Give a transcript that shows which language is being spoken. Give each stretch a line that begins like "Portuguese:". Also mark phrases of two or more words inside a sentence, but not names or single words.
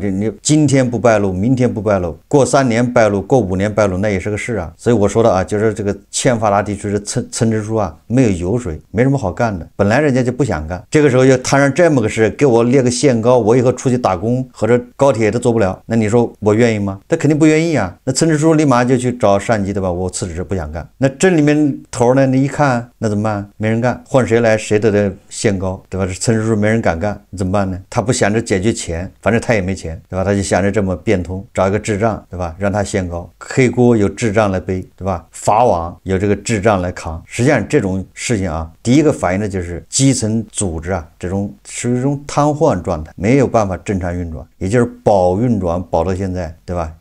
Chinese: 你今天不敗露，明天不敗露，過3年敗露，過5年敗露，那也是個事啊。所以我說的啊，就是這個欠发達地區的村支書啊，沒有油水，沒什麼好幹的，本來人家就不想幹，這個時候又攤上這麼個事，給我列個限高，我以後出去打工或者高鐵都做不了，那你說我願意吗？他肯定不愿意啊。那村支书立馬就去找上级，对吧？我辞職，不想干。那镇里面頭呢？你一看，那怎麼辦？沒人幹，換誰來誰都得限高，對吧？這村支書沒人敢幹，怎麼辦呢？他不想着解決錢，反正他也沒錢，對吧？他就想着這麼變通，找一個智障，對吧？讓他限高，黑鍋由智障來背，對吧？法網由這個智障來扛。實際上這種事情啊，第一個反映的就是基層組織啊，這種是一種癱瘓狀態，沒有辦法正常運轉，也就是保運轉保到現在，對吧？